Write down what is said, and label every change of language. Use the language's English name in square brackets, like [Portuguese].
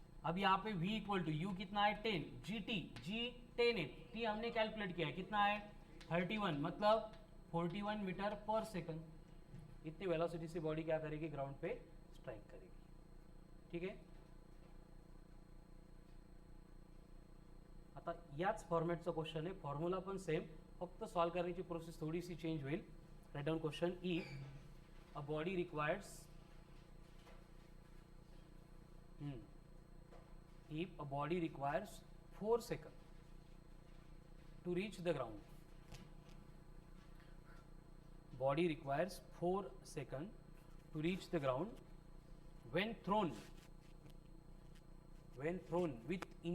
[Hindi] अब यहाँ पे v इक्वल टू यू कितना है 10, जी 10 है, टी हमने कैलकुलेट किया है कितना है 31 मतलब 41 मीटर पर सेकंड. इतनी वेलोसिटी से बॉडी क्या करेगी, ग्राउंड पे स्ट्राइक करेगी. ठीक है. [Marathi] आता याच फॉर्मॅटचा क्वेश्चन आहे, फॉर्म्युला पण सेम, फक्त सॉल्व करण्याची प्रोसेस थोडीशी चेंज होईल. [English] Write down question. If a body requires if a body requires 4 seconds to reach the ground, body requires 4 seconds to reach the ground when thrown with